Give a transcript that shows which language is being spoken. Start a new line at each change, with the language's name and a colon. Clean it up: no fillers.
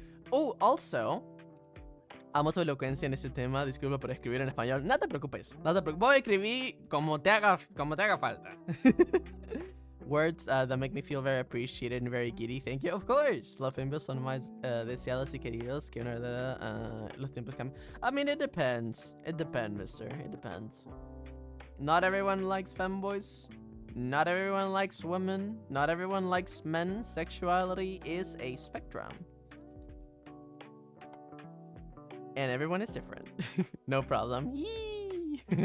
Spanish: Oh, also, amo tu elocuencia en este tema. Disculpa por escribir en español. No te preocupes. Voy a escribir como te haga falta.
English: Words that make me feel very appreciated and very giddy. Thank you. Of course.
Spanish: Los fembios son más deseados y queridos que una verdad.
English: Los tiempos cambian. I mean, it depends. It depends, mister. It depends. Not everyone likes femboys. Not everyone likes women. Not everyone likes men. Sexuality is a spectrum. And everyone is different. No problem. Yee!